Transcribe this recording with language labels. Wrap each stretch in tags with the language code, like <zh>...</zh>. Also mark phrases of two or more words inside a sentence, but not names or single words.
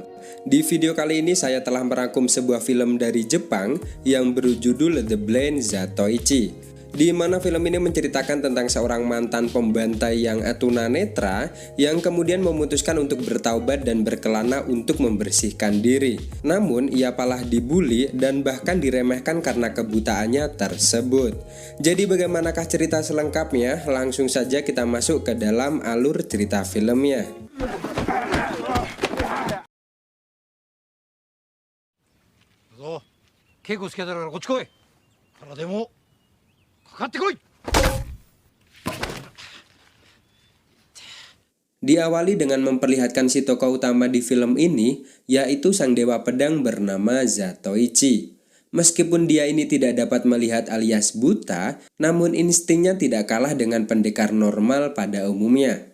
<id>Di video kali ini saya telah merangkum sebuah film dari Jepang yang berjudul The Blind Zatoichi, di mana film ini menceritakan tentang seorang mantan pembantai yang tunanetra yang kemudian memutuskan untuk bertaubat dan berkelana untuk membersihkan diri. Namun ia malah dibully dan bahkan diremehkan karena kebutaannya tersebut. Jadi bagaimanakah cerita selengkapnya? Langsung saja kita masuk ke dalam alur cerita filmnya.</id> <ja>ぞ稽古つけたからこっち来い。からでもかかってこい。</ja> <id>Diawali dengan memperlihatkan si tokoh utama di film ini, yaitu sang dewa pedang bernama Zatoichi. Meskipun dia ini tidak dapat melihat alias buta, namun instingnya tidak kalah dengan pendekar normal pada umumnya.</id>